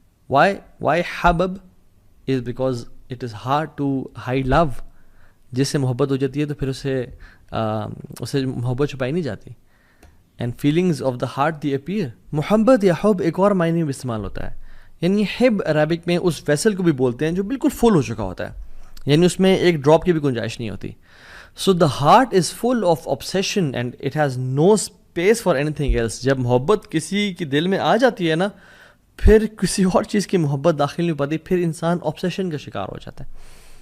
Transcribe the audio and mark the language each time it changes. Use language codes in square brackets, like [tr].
[en] Why حبب is because it is hard to hide love. [ur] جس سے محبت ہو جاتی ہے تو پھر اسے محبت چھپائی نہیں جاتی. [en] And feelings of the heart they appear. [ur] محبت یا حب ایک اور معنی میں استعمال ہوتا ہے. یعنی حب عربک میں اس ویسل کو بھی بولتے ہیں جو بالکل فل ہو چکا ہوتا ہے, یعنی اس میں ایک ڈراپ کی بھی گنجائش نہیں ہوتی. [en] So the heart is full of obsession and it has no space for anything else. [ur] جب محبت کسی کے دل میں آ جاتی ہے نا, پھر کسی اور چیز کی محبت داخل نہیں ہو پاتی, پھر انسان obsession کا شکار ہو جاتا ہے.